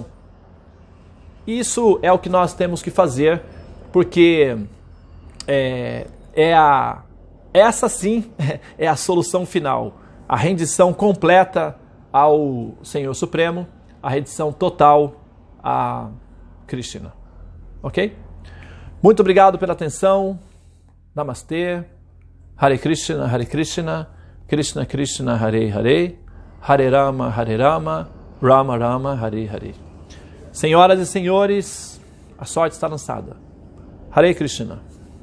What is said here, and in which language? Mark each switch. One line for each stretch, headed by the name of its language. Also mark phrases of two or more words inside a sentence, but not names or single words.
Portuguese: Isso é o que nós temos que fazer, porque essa sim é a solução final. A rendição completa ao Senhor Supremo, a rendição total a Krishna. Ok? Muito obrigado pela atenção. Namastê.
Sanskrit: हरे कृष्ण कृष्ण कृष्ण हरे हरे हरे राम राम राम हरे हरे.
Portuguese: Senhoras e senhores, a sorte está lançada.
Sanskrit: हरे कृष्ण.